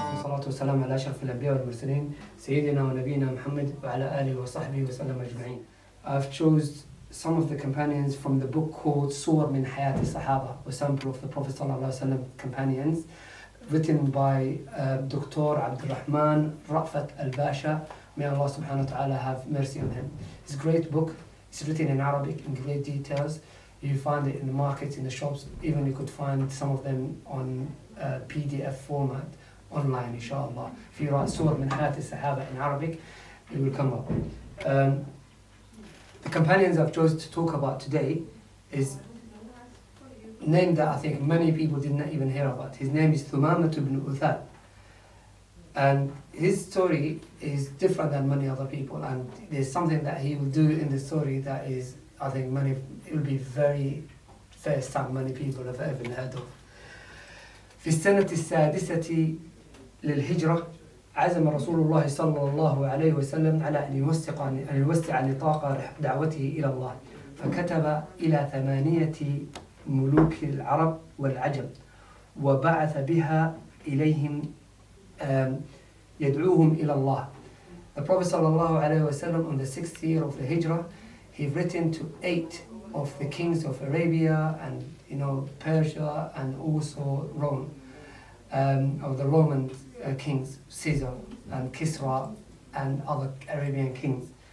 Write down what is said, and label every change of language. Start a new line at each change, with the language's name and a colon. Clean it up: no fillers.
Arabic: والصلاة والسلام على أشرف الأنبياء والمرسلين سيدنا ونبينا محمد وعلى آله وصحبه وسلم أجمعين.
English: I've chose some of the companions from the book called صور من حياة الصحابة, a sample of the Prophet ﷺ companions, written by Dr Abdulrhaman Albasha. May Allah subhanahu wa ta'ala have mercy on him. It's a great book. It's written in Arabic in great details. You find it in the markets, in the shops. Even you could find some of them on PDF format online, inshallah. If you write صور من حياة الصحابة in Arabic, it will come up. The companions I've chosen to talk about today is a name that I think many people did not even hear about. His name is Thumamah Bin Uthal. And his story is different than many other people, and there's something that he will do in the story that is, I think it will be very first time many people have ever heard of.
Arabic: في السنة السادسة للهجرة عزم رسول الله صلى الله عليه وسلم على أن يوسع نطاق دعوته إلى الله، فكتب إلى 8 ملوك العرب والعجم وبعث بها إليهم يدعوهم إلى الله.
English: The Prophet
Arabic: صلى الله عليه وسلم
English: on the 6th year of the Hijrah, he written to 8 of the kings of Arabia and Persia and also Rome, of the Roman kings, Caesar and Kisra and other Arabian kings.